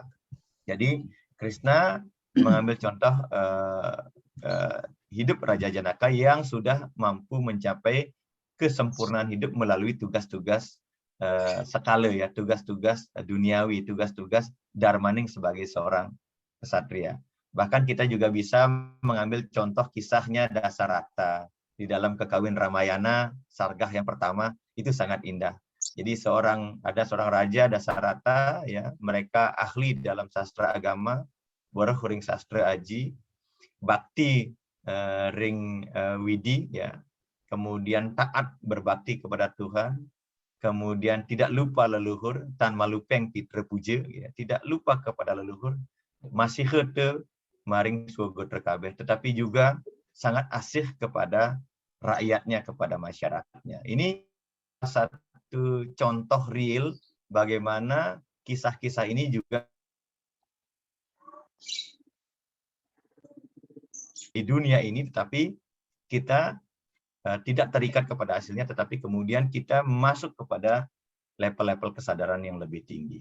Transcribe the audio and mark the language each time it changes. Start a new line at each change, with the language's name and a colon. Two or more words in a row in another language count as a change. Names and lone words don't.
Indonesian: Jadi Krishna mengambil contoh hidup Raja Janaka yang sudah mampu mencapai kesempurnaan hidup melalui tugas-tugas skala ya, tugas-tugas duniawi, tugas-tugas dharmaning sebagai seorang ksatria. Bahkan kita juga bisa mengambil contoh kisahnya Dasarata di dalam Kekawin Ramayana, Sargah yang pertama, itu sangat indah. Jadi ada seorang raja Dasarata ya, mereka ahli dalam sastra agama,
Kawi: boroh ring sastra aji, bakti ring widi
Indonesian: ya. Kemudian taat berbakti kepada Tuhan, kemudian tidak lupa leluhur,
Kawi: tan malupeng pitra puja
Indonesian: ya, tidak lupa kepada leluhur, masih
Kawi: hete maring surga terkabeh,
Indonesian: tetapi juga sangat asih kepada rakyatnya, kepada masyarakatnya. Ini satu contoh real bagaimana kisah-kisah ini juga di dunia ini, tetapi kita tidak terikat kepada hasilnya, tetapi kemudian kita masuk kepada level-level kesadaran yang lebih tinggi.